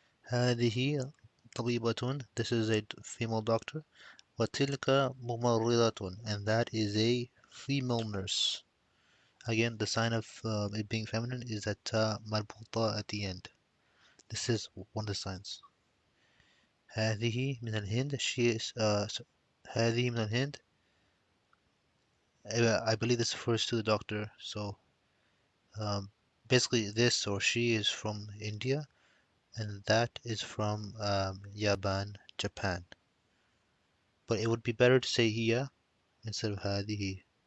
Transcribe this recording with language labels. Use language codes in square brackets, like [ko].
[ar] هذه طبيبة. [en] This is a female doctor. [ar] وتلك ممرضة, [en] and that is a female nurse. Again, the sign of it being feminine is that marbuta at the end. This is one of the signs. [ar] هذه من الهند. [en] She is [ar] هذه من الهند. [en] I believe this refers to the doctor. So basically, this or she is from India, and that is from Japan. But it would be better to say hiya instead of هذه.